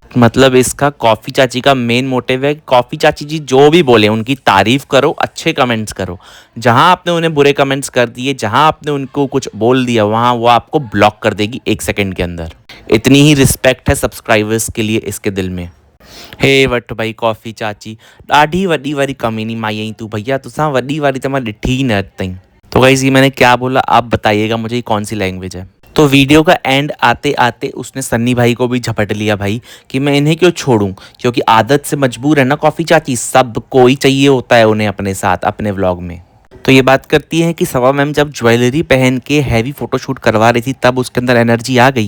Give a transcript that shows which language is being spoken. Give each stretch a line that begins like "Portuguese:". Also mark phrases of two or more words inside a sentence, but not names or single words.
Hindi: मतलब इसका कॉफ़ी चाची का मेन मोटिव है, कॉफ़ी चाची जी जो भी बोले उनकी तारीफ़ करो, अच्छे कमेंट्स करो। जहां आपने उन्हें बुरे कमेंट्स कर दिए, जहां आपने उनको कुछ बोल दिया, वहां वो आपको ब्लॉक कर देगी 1 सेकंड के अंदर। इतनी ही रिस्पेक्ट है सब्सक्राइबर्स के लिए इसके दिल में। हे वट भाई कॉफ़ी चाची,
Sindhi: ॾाढी वॾी वारी कमीनी माई आई तू भैया, तुसां वॾी वारी तो मैं ॾिठी ही न अॼु ताईं।
Hindi: तो गाइस ये मैंने क्या बोला आप बताइएगा मुझे, ये कौन सी लैंग्वेज है। तो वीडियो का एंड आते आते उसने सन्नी भाई को भी झपट लिया भाई कि मैं इन्हें क्यों छोड़ूं, क्योंकि आदत से मजबूर है ना कॉफ़ी चाची, सब कोई चाहिए होता है उन्हें अपने साथ अपने व्लॉग में। तो ये बात करती है कि सबा मैम जब ज्वेलरी पहन के हैवी फोटोशूट करवा रही थी तब उसके अंदर एनर्जी आ गई।